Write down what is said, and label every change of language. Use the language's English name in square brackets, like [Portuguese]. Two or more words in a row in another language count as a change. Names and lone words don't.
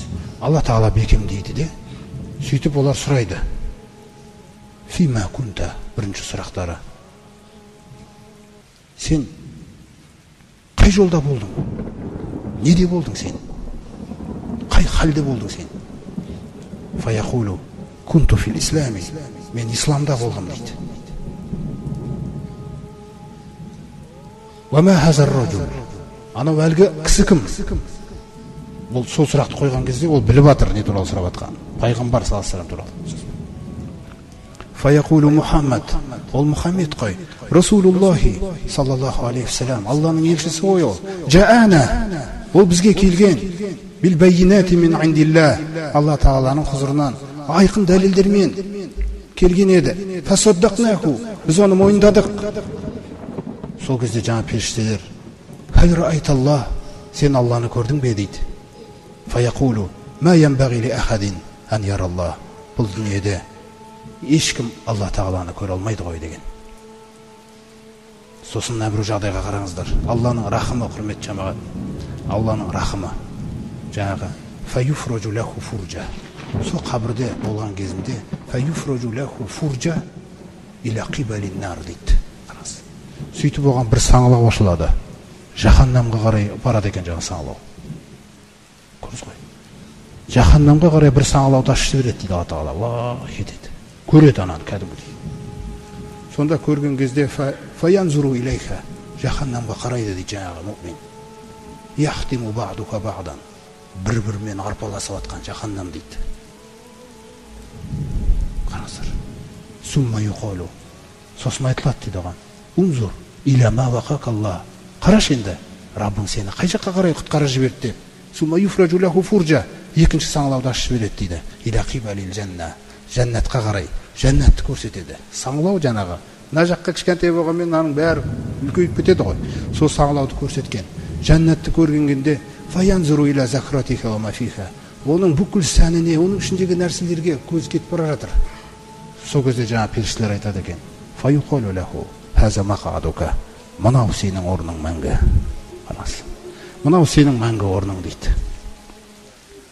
[Kazakh] Алла Тағала бекемдейді де, сөйтіп олар сұрайды. [Arabic] فيما كنت, [Kazakh] бірінші сұрақтары. Сен қай жолда болдың? Неде болдың сен? Қай халде болдың сен? [Arabic] فيقول كنت في الإسلام. [Kazakh] Мен исламда болдым дейді. [Arabic] وما هذا الرجل. [Kazakh] Анау әлгі кісі кім? Ол сол сұрақты қойған кезде ол біліп жатыр не туралы сұрап жатқан. Пайғамбар [Arabic] صلى الله عليه وسلم [Kazakh] туралы. [Arabic] فيقول محمد. [Kazakh] Ол Мұхаммед қой. [Arabic] رسول الله صلى الله عليه وسلم. [Kazakh] Алланың елшісі ғой ол. Жаана. Ол бізге келген. [Arabic] بالبينات من عند الله. [Kazakh] Алла Тағаланың хұзырынан айқын дәлелдермен келген еді. Фасаддақнаху. Біз оны мойындадық. Сол кезде жаңа періштелер [Arabic] هل رأيت الله. [Kazakh] Сен Алланы көрдің бе дейді. [Arabic] فيقول ما ينبغي لأحد أن يرى الله. [Kazakh] Бұл дүниеде ешкім Алла Тағаланы көре алмайды ғой деген. Сосын бір жағдайға қараңыздар. Алланың рахымы, құрмет жамағат. Алланың рахымы. [Arabic] Жаңағы فيفرج له فرجة. [Kazakh] Сол қабірде болған кезінде [Arabic] فيفرج له فرجة إلى قبل النار дейді. [Kazakh] Сөйтіп оған бір саңылау ашылады. Жаханнамға қарай барады екен жаңа саңылау. Көрдіңіз ғой? Жаханнамға қарай бір саңылауды ашып жібереді дейді Алла Тағала. Аллах етеді. Көреді ананы кәдімгідей. Сонда көрген кезде [Arabic] فينظر إليها. [Kazakh] Жаханнамға қарайды дейді жаңағы мұъмин. [Arabic] يحطم بعضها بعضا. [Kazakh] Бір-бірімен арпаласып атқан жаханнам дейді. [Arabic] Қараңыздар. ثم يقال. [Kazakh] Сосын айтылады дейді оған. [Arabic] انظر إلى ما وقاك الله. [Kazakh] Қараш енді, Раббың сені қай жаққа қарай құтқарып жіберді деп. [Arabic] ثم يفرج له فرجة. [Kazakh] Екінші саңылауды ашып жібереді дейді. [Arabic] إلى قبل الجنة. [Kazakh] Жәннатқа қарай. Жәннатты көрсетеді. Саңылау жаңағы. Мына жаққа кішкентай болғанмен мынаның бәрі үлкейіп кетеді ғой. Сол саңылауды көрсеткен. Жәннатты көргенде [Arabic] فينظر إلى زهرتها وما فيها. [Kazakh] Оның бүкіл сәніне, оның ішіндегі нәрселерге көз кетіп бара жатыр. Сол кезде жаңа періштелер айтады екен. [Arabic] فيقال له هذا مقعدك. [Kazakh] Мынау сенің орның мәңгі. Мынау сенің мәңгі орның дейді.